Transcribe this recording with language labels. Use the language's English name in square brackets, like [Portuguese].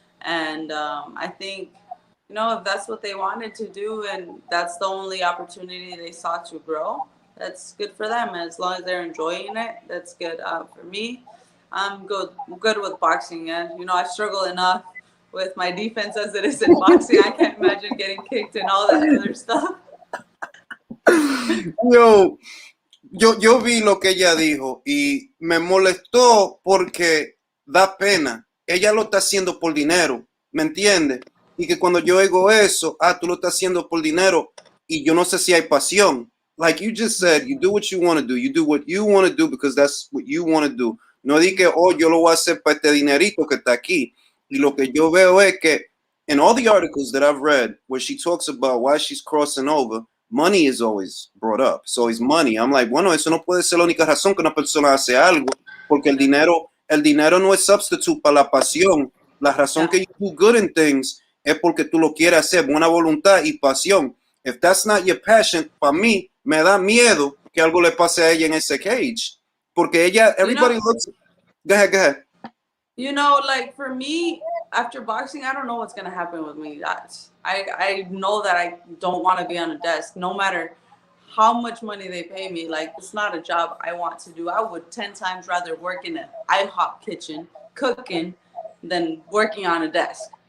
[English] And I think, you know, if that's what they wanted to do and that's the only opportunity they saw to grow, that's good for them. As long as they're enjoying it, that's good. For me, I'm good with boxing. And, you know, I struggle enough with my defense as it is in boxing. I can't imagine getting kicked and all that other stuff. [Spanish] Yo vi lo que ella dijo y me molestó porque da pena. Ella lo está haciendo por dinero, ¿me entiendes? Y que cuando yo oigo eso, tú lo estás haciendo por dinero y yo no sé si hay pasión. [English] Like you just said, you do what you want to do. You do what you want to do because that's what you want to do. [Spanish] No di que, yo lo voy a hacer para este dinerito que está aquí. Y lo que yo veo es que [English] in all the articles that I've read where she talks about why she's crossing over, money is always brought up. So it's money. I'm like, [Spanish] bueno, eso no puede ser la única razón que una persona hace algo, porque el dinero no es substitute para la pasión. La razón que [English] you do good in things [Spanish] es porque tú lo quieres hacer, buena voluntad y pasión. [English] If that's not your passion, [Spanish] para mí, me da miedo que algo le pase a ella en ese cage. Porque ella, [English] everybody looks... Go ahead. You know, like for me, after boxing, I don't know what's going to happen with me. I know that I don't want to be on a desk, no matter how much money they pay me. Like, it's not a job I want to do. I would 10 times rather work in an IHOP kitchen cooking than working on a desk.